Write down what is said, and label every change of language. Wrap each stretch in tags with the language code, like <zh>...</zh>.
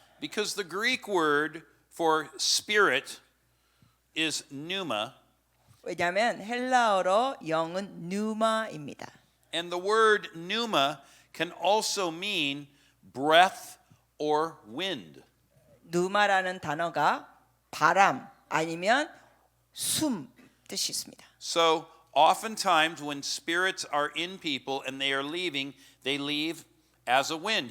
<en>Because the Greek word for spirit is pneuma,</en> <ko>왜냐하면 헬라어로 영은 누마입니다.</ko> <en>and the word pneuma can also mean breath or wind.</en> <ko>누마라는 단어가 바람 아니면 숨 뜻이 있습니다.</ko> <en>So oftentimes when spirits are in people and they are leaving, they leave as a wind.</en>